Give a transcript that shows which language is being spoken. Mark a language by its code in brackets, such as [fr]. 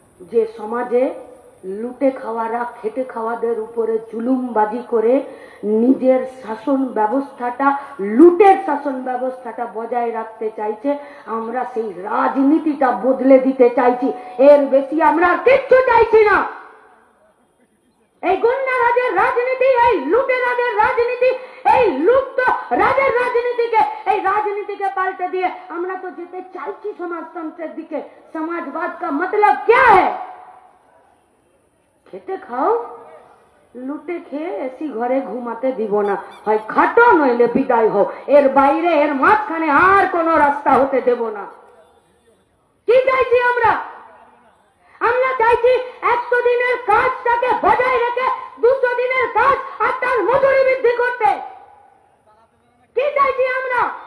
[bn] যে সমাজে লুটে খাওয়ারা খেটে খাওয়াদের উপরে জুলুমবাজি করে নিজের শাসন ব্যবস্থাটা, লুটের শাসন ব্যবস্থাটা বজায় রাখতে চাইছে, আমরা সেই রাজনীতিটা বদলে দিতে চাইছি। এর বেশি আমরা কিচ্ছু চাইছি না। এই গুন্ডারাজের রাজনীতি, এই লুটেরাজের রাজনীতি, এই লুপ্ত রাজের রাজনীতিকে, এই রাজনীতিকে পাল্টে দিয়ে আমরা তো যেতে চাইছি সমাজতন্ত্রের দিকে। [hi] সমাজবাদ का मतलब क्या है? [bn] খেতে খাও, লুটে খেয়ে এসি ঘরে ঘুমাতে দিব না, হয় খাটো নইলে বিদায় হও। এর বাইরে, এর মাঝখানে আর কোনো রাস্তা হতে দেব না। কি চাইছি আমরা? আমরা চাইছি 100 দিনের কাজটাকে বজায় রেখে 200 দিনের কাজ আর তার মজুরি বৃদ্ধি করতে। কি চাইছি আমরা?